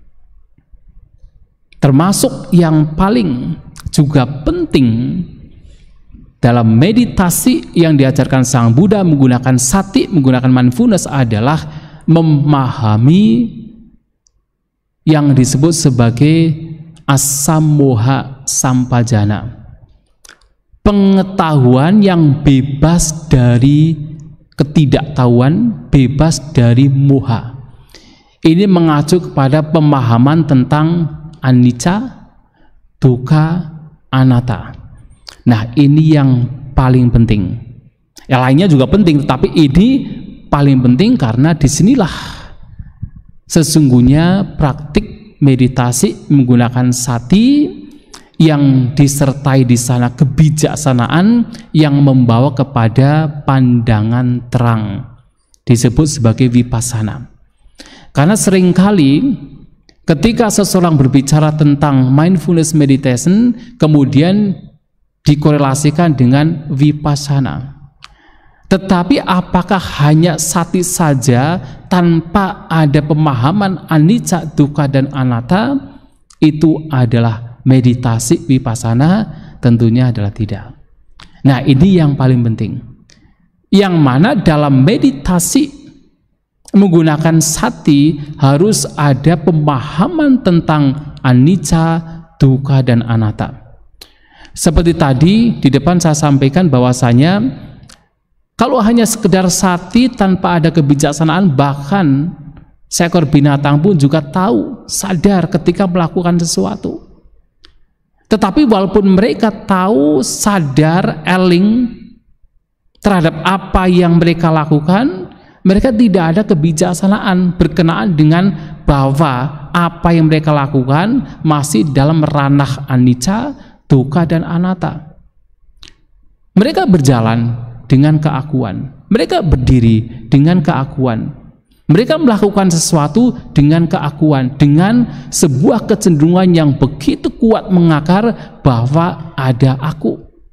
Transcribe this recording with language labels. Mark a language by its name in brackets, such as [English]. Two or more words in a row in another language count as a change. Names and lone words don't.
[Indonesian] Termasuk yang paling juga penting dalam meditasi yang diajarkan Sang Buddha menggunakan sati, menggunakan mindfulness adalah memahami yang disebut sebagai [Pali] asammoha sampajana, [Indonesian] pengetahuan yang bebas dari ketidaktahuan, bebas dari moha. Ini mengacu kepada pemahaman tentang [Pali] anicca, dukkha, anatta. [Indonesian] Nah, ini yang paling penting. Yang lainnya juga penting, tetapi ini paling penting karena disinilah sesungguhnya praktik meditasi menggunakan sati yang disertai [Pali] di sana [Indonesian] kebijaksanaan yang membawa kepada pandangan terang, disebut sebagai vipassana. Karena seringkali ketika seseorang berbicara tentang [English] mindfulness meditation [Indonesian] kemudian dikorelasikan dengan vipassana. Tetapi apakah hanya sati saja tanpa ada pemahaman [Pali] anicca, dukkha, [Indonesian] dan anatta itu adalah meditasi vipassana? Tentunya adalah tidak. Nah, ini yang paling penting. Yang mana dalam meditasi menggunakan sati harus ada pemahaman tentang [Pali] anicca, dukkha, [Indonesian] dan anatta. Seperti tadi di depan saya sampaikan bahwasanya kalau hanya sekedar sati tanpa ada kebijaksanaan, bahkan seekor binatang pun juga tahu, sadar ketika melakukan sesuatu. Tetapi walaupun mereka tahu, sadar, eling terhadap apa yang mereka lakukan, mereka tidak ada kebijaksanaan berkenaan dengan bahwa apa yang mereka lakukan masih dalam ranah [Pali] anicca, dukkha, [Indonesian] dan anatta. Mereka berjalan dengan keakuan, mereka berdiri dengan keakuan, mereka melakukan sesuatu dengan keakuan, dengan sebuah kecenderungan yang begitu kuat mengakar bahwa ada aku.